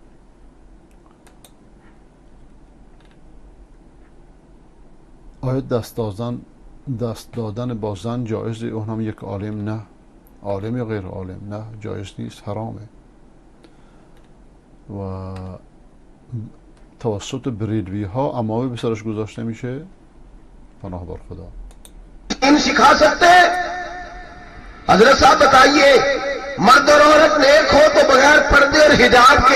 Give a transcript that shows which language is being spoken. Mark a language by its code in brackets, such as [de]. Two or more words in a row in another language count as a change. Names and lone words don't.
[fa] آیا دست دادن با زن جایزه؟ اونم یک عالم؟ نه. عالم یا غیر عالم؟ نه جایز نیست، حرامه. و توسط بریلوی ها امامه به سرش گذاشته میشه. پناه بر خدا. [ur] دین سکھا سکتے ہیں؟ حضرت صاحب بتائیے مرد اور عورت نیک ہو تو بغیر پردے اور حجاب کے.